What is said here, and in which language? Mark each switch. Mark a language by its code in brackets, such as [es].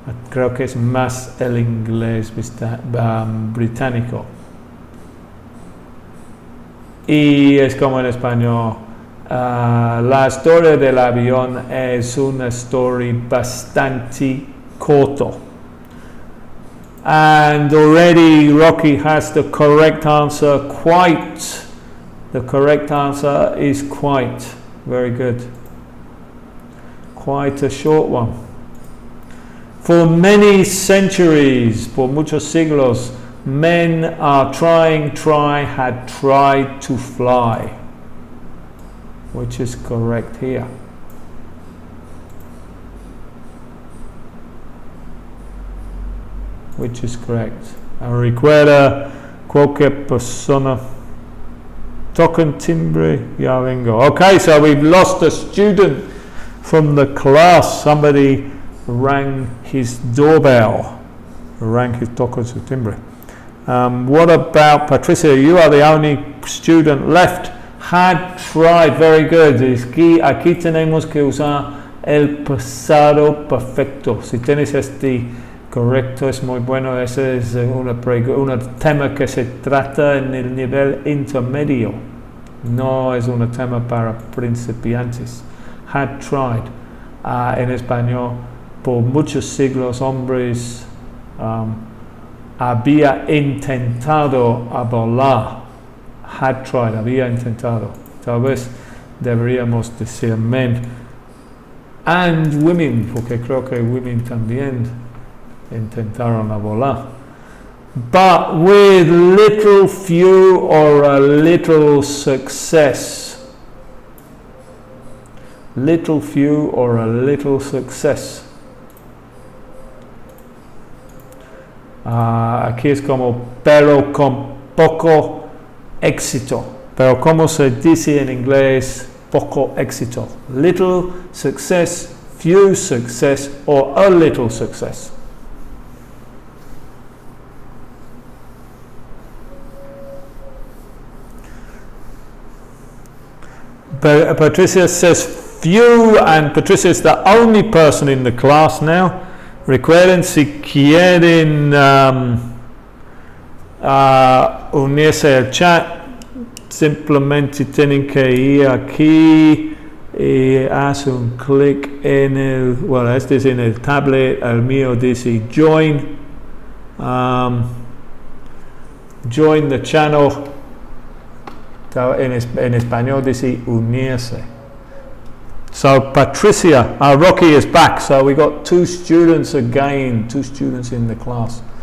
[es] Creo que es más el inglés británico. Y es como en español. La historia del avión es una story bastante corto. [en] And already Rocky has the correct answer, quite. The correct answer is quite. Very good. Quite a short one. For many centuries, [es] por muchos siglos, [en] men had tried to fly. Which is correct here. Which is correct. [es] Recuerda cualquier persona. Tocan timbre, ya vengo. [en] Okay, so we've lost a student from the class. Somebody rang his doorbell. [es] Tocan su timbre. [en] What about Patricia? You are the only student left. Had tried. Very good. [es] Aquí tenemos que usar el pasado perfecto. Si tienes correcto, es muy bueno. Ese es un tema que se trata en el nivel intermedio. No es un tema para principiantes. [en] Had tried. [es] En español, por muchos siglos, hombres había intentado a volar. [en] Had tried, [es] había intentado. Tal vez deberíamos decir men. [en] And women, [es] porque creo que women también intentaron a volar. [en] but with little, few, or a little success. Little, few, or a little success. [es] Aquí es como pero con poco éxito. Pero como se dice en inglés, poco éxito. [en] Little success, few success, or a little success. Patricia says few, and Patricia is the only person in the class now. [es] Recuerden, si quieren unirse al chat, simplemente tienen que ir aquí y hacer un clic en el, bueno, este es en el tablet, el mío dice join, [en] join the channel, [es] en español dice unirse. [en] So Patricia, Rocky is back, so we got 2 students again, 2 students in the class.